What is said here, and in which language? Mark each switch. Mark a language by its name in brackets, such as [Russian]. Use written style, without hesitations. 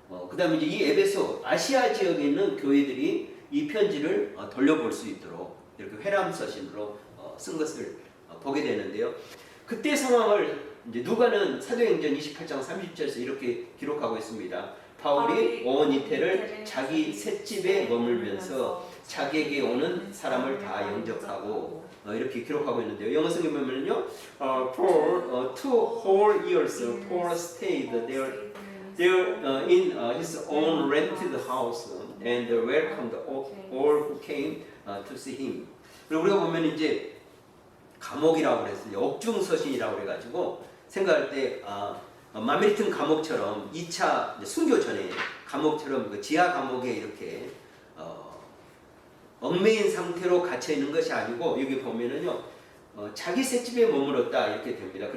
[Korean] 그다음에 이제 이 에베소 아시아 지역에 있는 교회들이 이 편지를 돌려볼 수 있도록 이렇게 회람 서신으로 쓴 것을 보게 되는데요. 그때 상황을 이제 누가는 사도행전 28장 30절에서 이렇게 기록하고 있습니다. 바울이 온 이태를 자기 셋집에 머물면서 자기에게 오는 사람을 다 영접하고 이렇게 기록하고 있는데요. 영어 성경 보면요, [English] for 2 whole years Paul stayed there in his own rented house and welcomed all who came to see him. [Korean] 그리고 우리가 보면 이제 감옥이라고 그랬어요. 옥중서신이라고 그래가지고 생각할 때 마메리튼 감옥처럼 2차 순교 전에 감옥처럼 그 지하 감옥에 이렇게 얽매인 상태로 갇혀 있는 것이 아니고 여기 보면은요 자기 셋집에 머물렀다 이렇게 됩니다.